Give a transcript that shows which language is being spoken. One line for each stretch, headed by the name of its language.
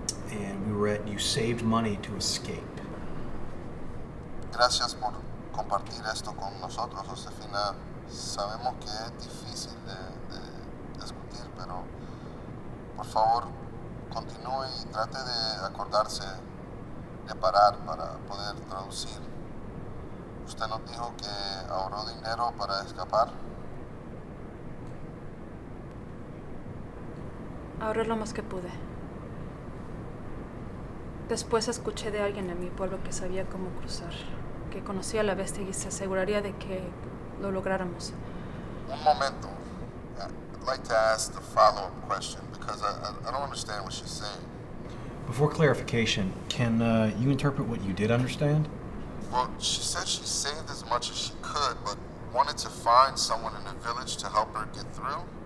English: And we were at, you saved money to escape.
Spanish: Gracias por compartir esto con nosotros, Josefina. Sabemos que es difícil de discutir, pero por favor continúe y trate de acordarse de parar para poder traducir. Usted nos dijo que ahorró dinero para escapar. Ahorré lo más que pude. Después escuché de alguien en mi pueblo que sabía cómo cruzar, que conocía a la bestia y se aseguraría de que lo lográramos. Un momento.
English: I'd like to ask the follow-up question because I don't understand what she's saying. Before clarification, can you interpret what you did understand? Well, she said she saved as much as she could, but wanted to find someone in the village to help her get through.